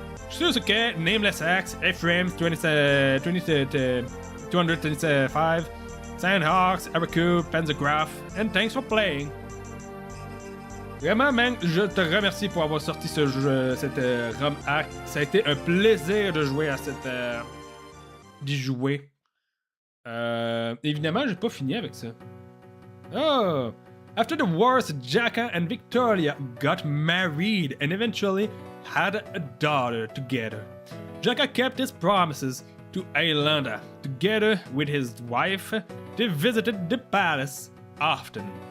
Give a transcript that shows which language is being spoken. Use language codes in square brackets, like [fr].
[en] Suzuki, Nameless Axe, F-Frames 225, Sandhawks, Araku, Panzergraph, and thanks for playing. [fr] Vraiment, man, je te remercie pour avoir sorti ce jeu, cette ROM hack. Ça a été un plaisir de jouer à cette. D'y jouer. Évidemment, j'ai pas fini avec ça. Oh! [en] After the wars, Jaka and Victoria got married and eventually had a daughter together. Jaka kept his promises to Aelanda. Together with his wife, they visited the palace often.